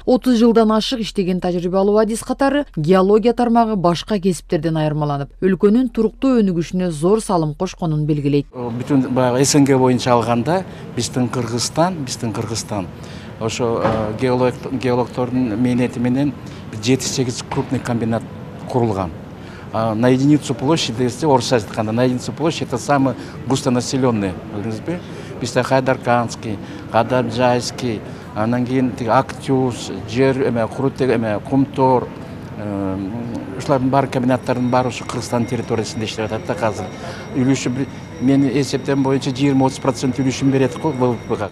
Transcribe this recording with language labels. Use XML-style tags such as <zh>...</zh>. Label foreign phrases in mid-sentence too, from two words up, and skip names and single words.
<ky>30 жылдан ашык иштеген тажрыйбалуу адис катары геология тармагы башка кесиптерден айырмаланып, өлкөнүн туруктуу өнүгүшүнө зор салым кошконун белгилейт. Бүтүн баягы СНГ боюнча алганда биздин Кыргызстан ошо геологтордун мээнети менен 7-8 крупный комбинат курулган.</ky> <ru>На единицу площади, если</ru> <ky>орысча айтканда,</ky> <ru>на единицу площадь это самый густонаселенный, билдиңизби?</ru> <ky>Бизде Хайдарканский, Кадаржайский, анан кийин Актюз, жер Курутек, Кумтор, ушулардын баары комбинаттардын баары ушу Кыргызстан территориясында иштеп атат да азыр. Үлүшү мен эсептем боюнча 20-30% үлүшүн берет го ВВПга.</ky>